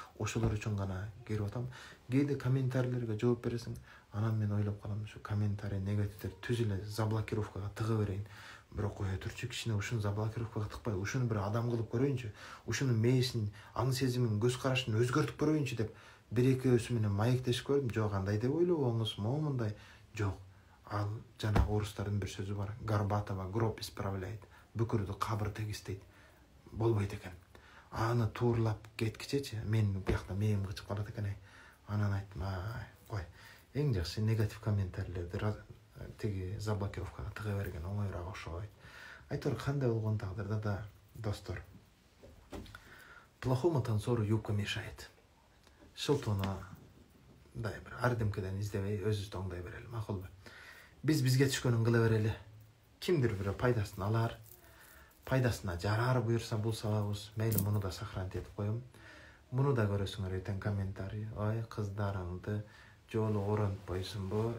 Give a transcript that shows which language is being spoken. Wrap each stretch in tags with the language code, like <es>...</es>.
<ky>Ошолор үчүн гана кирип атам. Кээде комментарийлерге жооп бересиң, анан мен ойлоп калам, ушу комментарий негативдер түз эле заблокировкага тыга берейин. Бирок кое турчу, кичине ушуну заблокировкага тыкпай, ушуну бир адам кылып көрөйүнчү, ушунун мээсин, аң сезимин, көз карашын өзгөртүп көрөйүнчү деп бир экөөсү менен маектешип көрдүм. Жок, андай деп ойлобоңуз, момундай. Жок. Ал жана орустардын бир сөзү бар.</ky> <ru>Горбатова гроб исправляет.</ru> <ky>Бүкүрдү кабыр тегистейт. Болбойт экен. Аны туурлап кеткичечи, мен биякта мээм кычып калат экен. Анан айттым, кой. Эң жакшы негатив комментарийлерди теги заблокировкага тыга берген оңоюраак окшойт. Айтор кандай болгон тагдырда да, достор,</ky> <ru>плохому танцору юбка мешает.</ru> <ky>Шылтоону дай бир ардемкеден издебей өзүбүз оңдой берели, макулбу? Биз бизге түшкөнүн кыла берели. Кимдир бирөө пайдасын алар, пайдасына жарар буюрса бул сабабыз, мейли муну да сохранить этип коем. Муну да көрөсүңөр эртең комментарий. Ой, кыздарыңды жолу оронтпойсунбу?</ky>